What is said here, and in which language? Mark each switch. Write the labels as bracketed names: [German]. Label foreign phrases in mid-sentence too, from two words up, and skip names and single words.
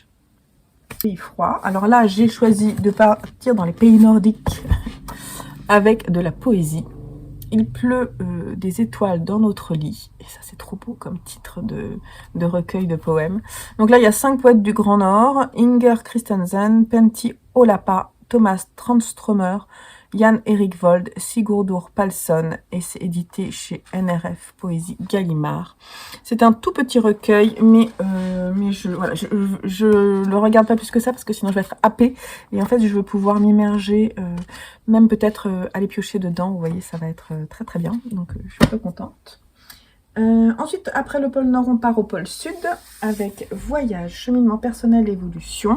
[French] Pays froid. Alors là, j'ai choisi de partir dans les pays nordiques avec de la poésie. Il pleut des étoiles dans notre lit. Et ça, c'est trop beau comme titre de recueil de poèmes. Donc là, il y a 5 poètes du Grand Nord. Inger Christensen, Pentti Olapa, Thomas Tranströmer, Jan Erik Vold, Sigurdur Palsson, et c'est édité chez NRF Poésie Gallimard. C'est un tout petit recueil, mais je le regarde pas plus que ça, parce que sinon je vais être happée, et en fait je veux pouvoir m'immerger, même peut-être aller piocher dedans. Vous voyez, ça va être très très bien, donc je suis un peu contente. Ensuite, après le pôle Nord, on part au pôle Sud avec Voyage, cheminement personnel, évolution.